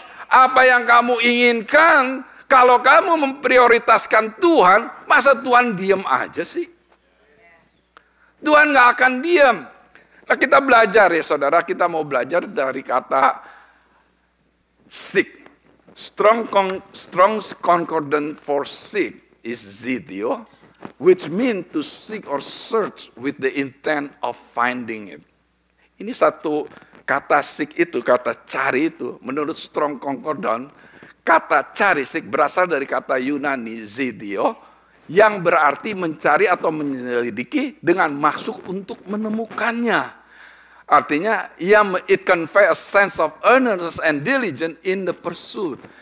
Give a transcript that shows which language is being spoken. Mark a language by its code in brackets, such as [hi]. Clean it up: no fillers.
[id] Apa yang kamu inginkan, kalau kamu memprioritaskan Tuhan, masa Tuhan diam aja sih? Tuhan gak akan diam. Nah kita belajar ya saudara, kita mau belajar dari kata seek. [en] Strong's concordance for seek is zideo, which means to seek or search with the intent of finding it. [id] Ini satu kata seek itu, kata cari itu, menurut Strong Concordance, kata cari seek berasal dari kata Yunani zideo, yang berarti mencari atau menyelidiki dengan maksud untuk menemukannya. [en] Artinya, it convey a sense of earnestness and diligence in the pursuit.